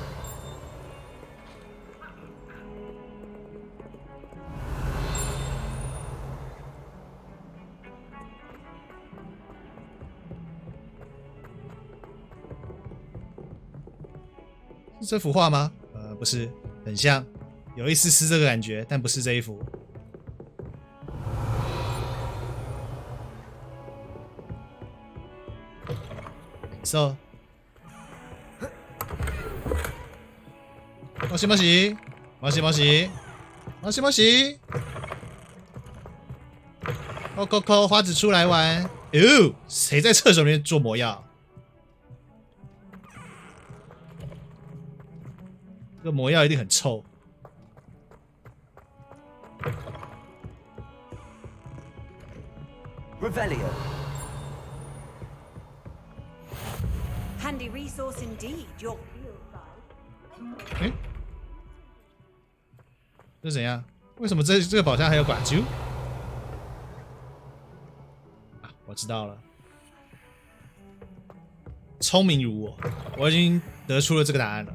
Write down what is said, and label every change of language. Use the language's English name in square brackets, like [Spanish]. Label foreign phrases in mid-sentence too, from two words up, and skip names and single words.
[Chinese] 是这幅画吗？不是，很像，有一丝丝这个感觉，但不是这一幅。So， [Japanese] もしもし，もしもし，もしもし， [Chinese] 扣，花子出来玩。哟，谁在厕所里面做魔药？这个魔药一定很臭。 [English] Revelio. Handy resource indeed. Your [Chinese] 哎，这是怎样？为什么这个宝箱还有寡揪？啊，我知道了。聪明如我已经得出了这个答案了。